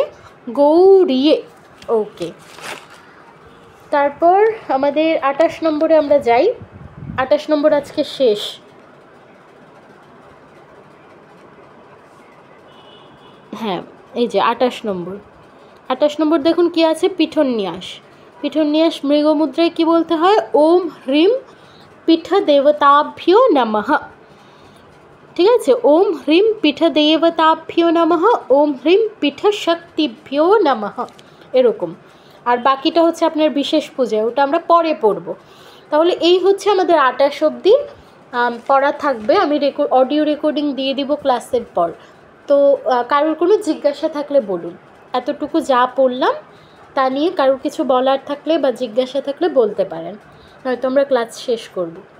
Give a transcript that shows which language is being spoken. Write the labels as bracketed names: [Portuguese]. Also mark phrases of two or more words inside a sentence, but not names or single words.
[Bangla] গৌরিয়ে। ওকে, তারপর আমাদের 28 নম্বরে আমরা যাই। 28 নম্বর আজকে শেষ। হ্যাঁ, এই যে 28 নম্বর। 28 নম্বর দেখুন কি আছে? পিঠন্যাস। পিঠন্যাস মৃগমুদ্রায় কি বলতে হয়? [Sanskrit] ওম হ্রিম পীঠ দেবতাভ্যো নমঃ। [Bangla] ঠিক আছে, [Sanskrit] ওম হ্রিম পীঠ দেবতাভ্যো নমঃ, ওম হ্রিম পীঠ শক্তিভ্যো নমঃ, [Bangla] এরকম। আর বাকিটা হচ্ছে আপনার বিশেষ পূজা, ওটা আমরা পরে পড়ব। তাহলে এই হচ্ছে আমাদের 28 অবধি পড়া থাকবে। আমি [English] audio recording [Bangla] দিয়ে দিব ক্লাসের পর। তো কারোর কোনো জিজ্ঞাসা থাকলে বলুন। এতটুকু যা পড়লাম তা নিয়ে কারোর কিছু বলার থাকলে বা জিজ্ঞাসা থাকলে বলতে পারেন, হয়তো আমরা ক্লাস শেষ করব।